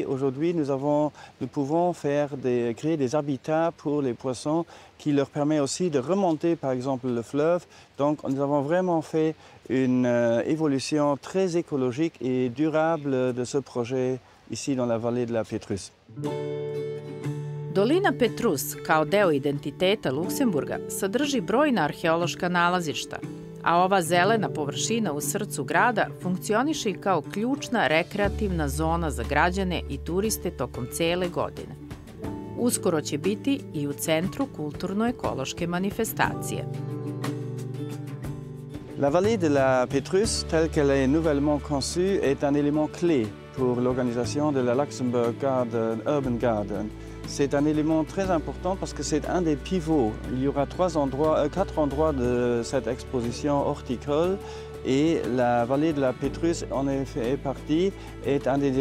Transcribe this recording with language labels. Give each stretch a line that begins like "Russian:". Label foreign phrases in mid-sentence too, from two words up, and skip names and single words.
French: Aujourd'hui, nous pouvons créer des habitats pour les poissons qui leur permet aussi de remonter, par exemple, le fleuve. Donc, nous avons vraiment fait une évolution très écologique et durable de ce projet ici dans la vallée de la Petrus.
Serbian: Dolina Petrus, kao deo identiteta Luksemburga, sadrži brojna arheološka nalazišta, a ova zelena površina u srcu grada funkcioniše i kao ključna rekreativna zona za građane i turiste tokom cele godine. Uskoro će biti i u centru kulturno-ekološke manifestacije.
French: La vallée de la Petrus, telle qu'elle est nouvellement conçue, est un élément clé pour l'organisation de la Luxembourg Urban Garden. C'est un élément très important parce que c'est un des pivots. Il y aura 4 endroits de cette exposition horticole et la vallée de la Petrus en est partie, est un des